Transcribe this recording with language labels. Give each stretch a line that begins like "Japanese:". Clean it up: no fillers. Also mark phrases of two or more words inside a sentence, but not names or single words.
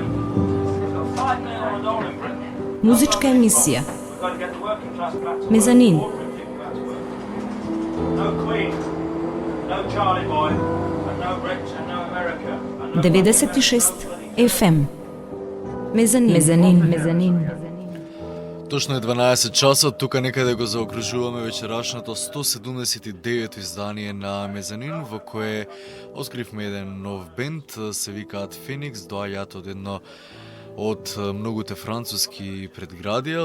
English: We've got 5 million on a dollar in Britain.
Macedonian: Музичка емисија.
English: We've got to get the working class back to work. Mezanin. Ordinary people back to work. No Queen. No Charlie Boy. And no Brits and no America. And no 96 FM. Mezanin.
Macedonian: Точно е 12 часа, тука некаде го заокружуваме вечерашното 179 издание на Мезанин, во кое откривме еден нов бенд, се викаат Феникс, доаѓаат од едно од многуте француски предградија.